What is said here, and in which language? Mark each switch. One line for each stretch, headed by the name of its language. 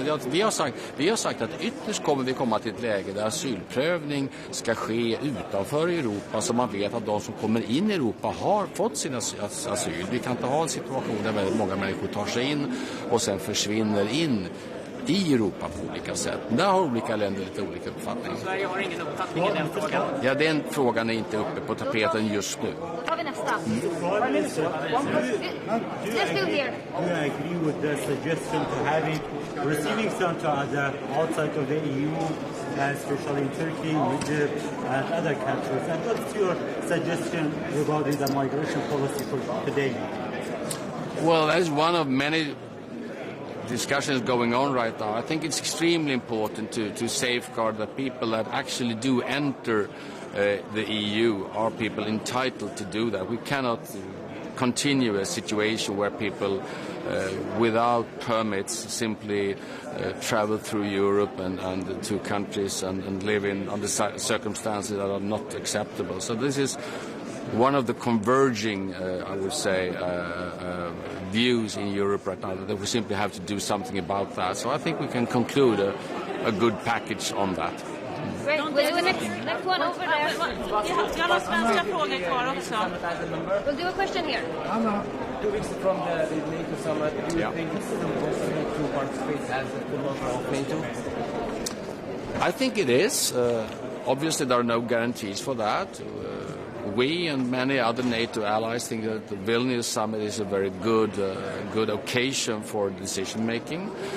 Swedish: Vi har sagt att ytterst kommer vi komma till ett läge där asylprövning ska ske utanför Europa så man vet att de som kommer in i Europa har fått sin asyl. Vi kan inte ha en situation där väldigt många människor tar sig in och sen försvinner in i Europa på olika sätt. Där har olika länder lite olika uppfattningar. Sverige har ingen uppfattning i den frågan. Ja, den frågan är inte uppe på tapeten just nu. Har vi nästa?
English: Let's do here. Do you agree with the suggestion to having receiving center outside of the EU, especially in Turkey, Egypt, and other countries? And what's your suggestion regarding the migration policy for today? Well, that is one of many discussions going on right now. I think it's extremely important to safeguard that people that actually do enter the EU are people entitled to do that. We cannot continue a situation where people without permits simply travel through Europe and to countries and live under circumstances that are not acceptable. So this is one of the converging, I would say, views in Europe right now, that we simply have to do something about that. So I think we can conclude a good package on that. Great. We'll do next one over there.
Swedish: Jag har svenska frågor kvar också.
English: We'll do a question here. 2 weeks from the NATO summit, do you think it's possible to participate as a member of NATO? I think it is. Obviously, there are no guarantees for that. We and many other NATO allies think that the Vilnius summit is a very good occasion for decision making.